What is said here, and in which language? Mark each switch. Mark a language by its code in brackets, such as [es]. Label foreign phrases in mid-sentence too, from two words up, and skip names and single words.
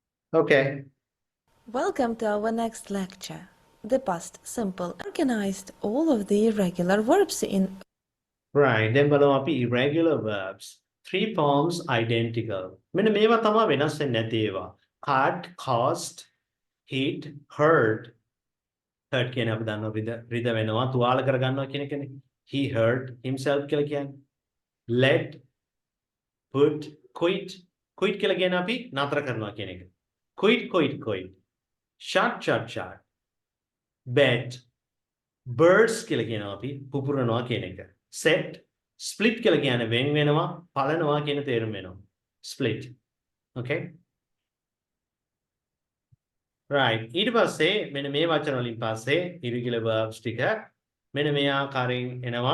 [en] Okay. Welcome to our next lecture. The past simple organized all of the irregular verbs in Right. Then [si] බලමු අපි [en] irregular verbs. Three forms identical. [si] මෙන්න මේවා තමයි වෙනස් වෙන්නේ නැති ඒවා. [en] Cut, cost, hit, hurt. [si] Hurt කියන්නේ අපි දන්නවා රිද වෙනවා තුවාල කරගන්නවා කියන එකනේ. [en] He hurt himself [si] කියලා කියන්නේ. [en] Let, put, quit. [si] Quit කියලා කියන්නේ අපි නතර කරනවා කියන එක. [en] Quit. Shut. Bet. [si] Birds කියලා කියනවා අපි පුපුරනවා කියන එක. [en] Set, split [si] කියලා කියන්නේ වෙන් වෙනවා, පලනවා කියන තේරුම වෙනවා. [en] Split. Okay? [si] Right. ඊට පස්සේ මෙන්න මේ වචන වලින් පස්සේ [en] irregular verbs [si] ටික මෙන්න මේ ආකාරයෙන් එනවා.